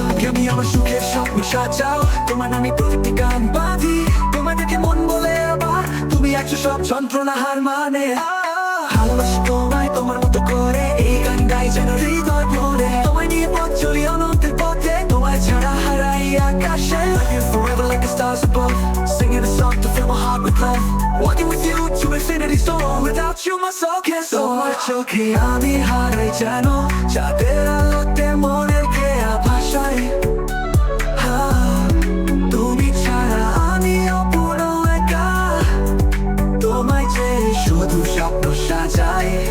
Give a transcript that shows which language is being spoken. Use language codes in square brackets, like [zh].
[bn] আমি আমার সুখের স্বপ্ন সাজাও, তোমার নামে প্রতিটি গান বাঁধি। তোমায় দেখে মন বলে আবার, তুমি আছো সব যন্ত্রণা হার মানে। ভালোবাসি তোমায়, তোমার মতো করে, এই গান গাই যেন হৃদয় ভরে। তোমায় নিয়ে পথ চলি অনন্তের পথে, তোমায় ছাড়া হারাই আকাশে। [en] Love you forever like the stars above, singing a song to fill my heart with love. Walking with you to infinity's door, without you my soul can't soar. [bn] তোমার চোখে আমি হারাই যেন, চাঁদের আলোতে মনের খেয়া ভাষাই। তুমি ছাড়া আমি অপূর্ণ একা, তোমায় চেয়ে শুধু স্বপ্ন সাজাই।